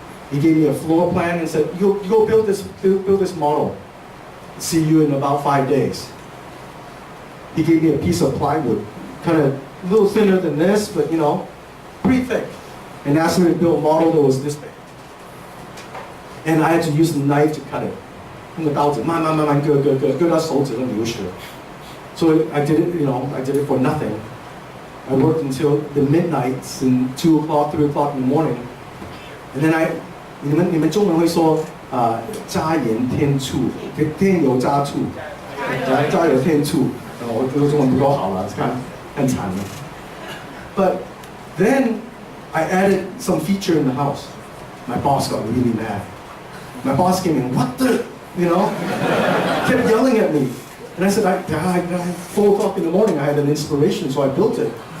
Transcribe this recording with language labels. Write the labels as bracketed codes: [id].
[en] He gave me a floor plan and said, you go build this model. See you in about 5 days. He gave me a piece of plywood, kind of a little thinner than this, but pretty thick. And asked me to build a model that was this big. And I had to use the knife to cut it. [zh] 用个刀子慢慢割到手指都流血。 [en] So I did it, I did it for nothing. I worked until the midnights and 2 o'clock, 3 o'clock in the morning. And then [zh] 你们中文会说加盐添醋，添油加醋，加油添醋。我这个中文不够好了，看惨了。 [en] But then I added some feature in the house. My boss got really mad. My boss came in, what the, kept yelling at me. And I said, 4 o'clock in the morning, I had an inspiration, so I built it.